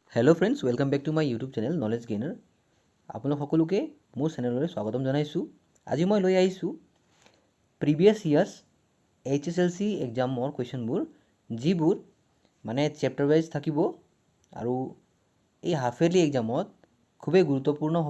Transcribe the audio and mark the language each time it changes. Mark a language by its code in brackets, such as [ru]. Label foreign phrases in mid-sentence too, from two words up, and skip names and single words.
[en] Hello friends, welcome back to my YouTube channel Knowledge Gainer. [as] আপোনালোক সকলোকে মোৰ চেনেললৈ স্বাগতম জনাইছোঁ। আজি মই লৈ আহিছোঁ [en] previous years [as] HSLC এক্সামৰ কুৱেশ্যনবোৰ, যিবোৰ মানে [en] chapter wise [as] থাকিব আৰু এই [en] half yearly [as] এক্সামত খুবেই গুৰুত্বপূৰ্ণ হ'ব।